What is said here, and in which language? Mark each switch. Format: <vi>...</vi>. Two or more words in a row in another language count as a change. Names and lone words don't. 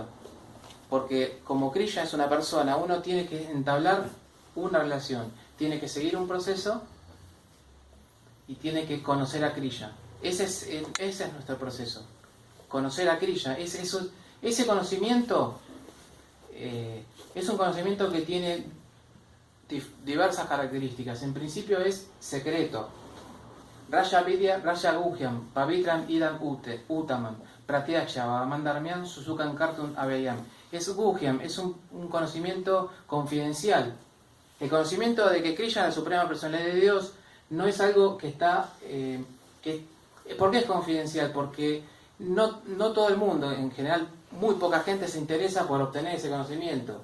<es>Porque como Krishna es una persona, uno tiene que entablar una relación, tiene que seguir un proceso y tiene que conocer a Krishna. Ese es nuestro proceso, conocer a Krishna. Ese conocimiento es un conocimiento que tiene diversas características. En principio es secreto.</es> <sa>राज विद्या, राज गुह्यं, पवित्रम् इदम् उत्तमम्, प्रत्यक्षाव, मन्दर्म्यं, सुसुखं कर्तुम् अव्ययम्.</sa> <es>Es Guhyam, es un conocimiento confidencial. El conocimiento de que Krishna, la Suprema Personalidad de Dios, no es algo que está... ¿Por qué es confidencial? Porque no todo el mundo, en general, muy poca gente se interesa por obtener ese conocimiento.</es>